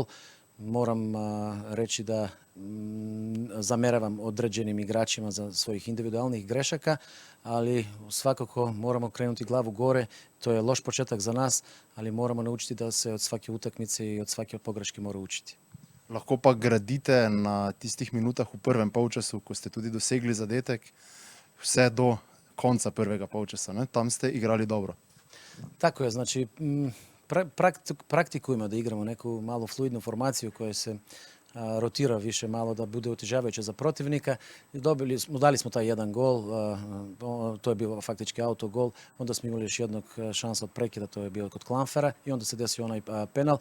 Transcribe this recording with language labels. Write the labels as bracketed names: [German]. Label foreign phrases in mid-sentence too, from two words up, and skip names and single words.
[Croatian] Moram reći da zameravam određenim igračima za svojih individualnih grešaka, ali svakako moramo krenuti glavu gore. To je loš početak za nas, ali moramo naučiti da se od svake utakmice i od svake pogreške mora učiti. [Slovenian] Lahko pa gradite na tistih minutah v prvem polčasu, ko ste tudi dosegli zadetek, vse do konca prvega polčasa, ne? Tam ste igrali dobro. [Croatian] Tako je, znači praktikujemo da igramo neku malu fluidnu formaciju koja se rotira više malo da bude otežavajuća za protivnika. Dali smo taj jedan gol, to je bio faktički autogol, onda smo imali još jednog šansa od prekida, to je bio kod Klamfera i onda se desio onaj penal.